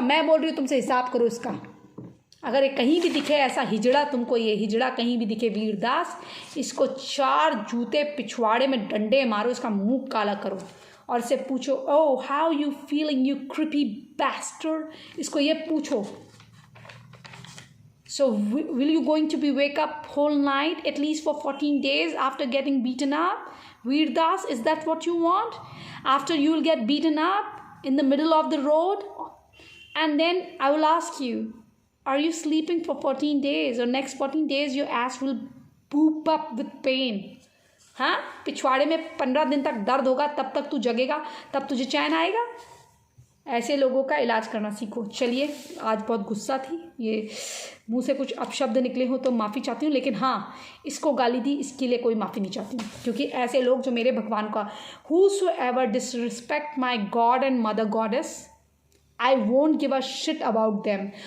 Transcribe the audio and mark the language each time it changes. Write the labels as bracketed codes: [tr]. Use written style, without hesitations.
[hi] मैं बोल रही हूँ तुमसे, हिसाब करो इसका। अगर कहीं भी दिखे ऐसा हिजड़ा, तुमको ये हिजड़ा कहीं भी दिखे वीरदास, इसको 4 जूते पिछवाड़े में डंडे मारो, इसका मुंह काला करो और इससे पूछो, [en] Oh how you feeling you creepy bastard. [hi] इसको ये पूछो, [en] so will you going to be wake up whole night at least for 14 days after getting beaten up? Veerdas, is that what you want? After you will get beaten up in the middle of the road, and then I will ask you, are you sleeping for 14 days, or next 14 days your ass will poop up with pain? [hi] हाँ, पिछवाड़े में 15 दिन तक दर्द होगा, तब तक तू जगेगा, तब तुझे चैन आएगा। ऐसे लोगों का इलाज करना सीखो। चलिए, आज बहुत गुस्सा थी, ये मुंह से कुछ अपशब्द निकले हो तो माफ़ी चाहती हूँ, लेकिन हाँ, इसको गाली दी इसके लिए कोई माफ़ी नहीं चाहती हूँ, क्योंकि ऐसे लोग जो मेरे भगवान का, [en] whosoever disrespect my God and mother goddess, I won't give a shit about them।